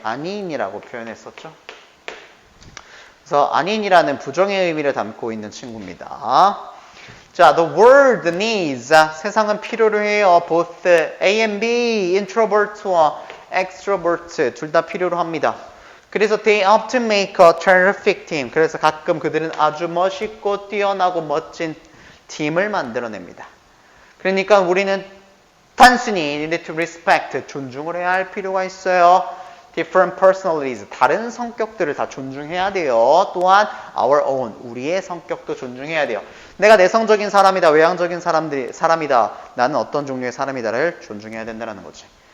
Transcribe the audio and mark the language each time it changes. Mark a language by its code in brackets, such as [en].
[ko] 아닌이라고 표현했었죠. 그래서 아닌이라는 부정의 의미를 담고 있는 친구입니다. [en] 자, the world needs. [ko] 세상은 필요로 해요. [en] both A and B, introvert와 extrovert [ko] 둘 다 필요로 합니다. 그래서 [en] they often make a terrific team. [ko] 그래서 가끔 그들은 아주 멋있고 뛰어나고 멋진 팀을 만들어냅니다. 그러니까 우리는 단순히 [en] need to respect, [ko] 존중을 해야 할 필요가 있어요. [en] different personalities, [ko] 다른 성격들을 다 존중해야 돼요. 또한 [en] our own, [ko] 우리의 성격도 존중해야 돼요. 내가 내성적인 사람이다, 외향적인 사람이다, 나는 어떤 종류의 사람이다를 존중해야 된다는 거지.